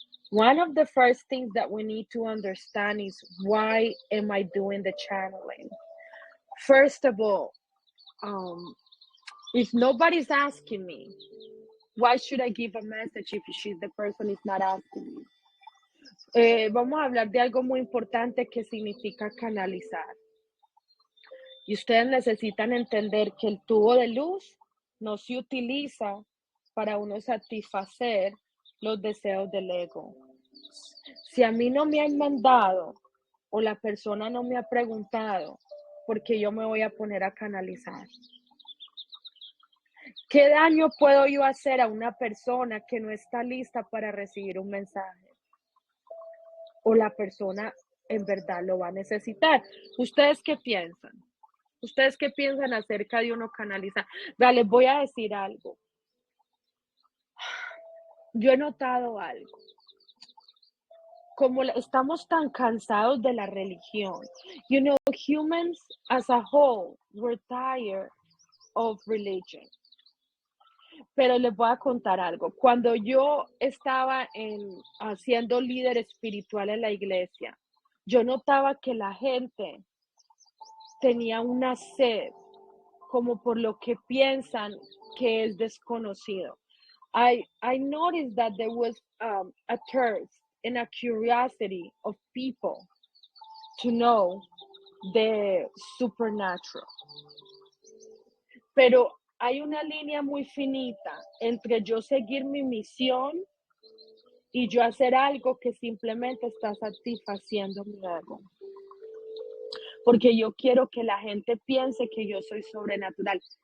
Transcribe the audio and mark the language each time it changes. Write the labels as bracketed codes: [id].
[en] One of the first things that we need to understand is why am I doing the channeling? First of all, um, if nobody's asking me, why should I give a message if the person is not asking me? [es] Vamos a hablar de algo muy importante que significa canalizar. Y ustedes necesitan entender que el tubo de luz no se utiliza para uno satisfacer los deseos del ego. Si a mí no me han mandado o la persona no me ha preguntado, porque yo me voy a poner a canalizar. ¿Qué daño puedo yo hacer a una persona que no está lista para recibir un mensaje? O la persona en verdad lo va a necesitar. ¿Ustedes qué piensan? ¿Ustedes qué piensan acerca de uno canalizar? Vea, les voy a decir algo. Yo he notado algo. Como estamos tan cansados de la religión. [en] Humans as a whole, we're tired of religion. [es] Pero les voy a contar algo. Cuando yo estaba siendo líder espiritual en la iglesia, yo notaba que la gente tenía una sed como por lo que piensan que es desconocido. [en] I noticed that there was a thirst and a curiosity of people to know the supernatural. [es] Pero hay una línea muy finita entre yo seguir mi misión y yo hacer algo que simplemente está satisfaciendo mi ego. Porque yo quiero que la gente piense que yo soy sobrenatural.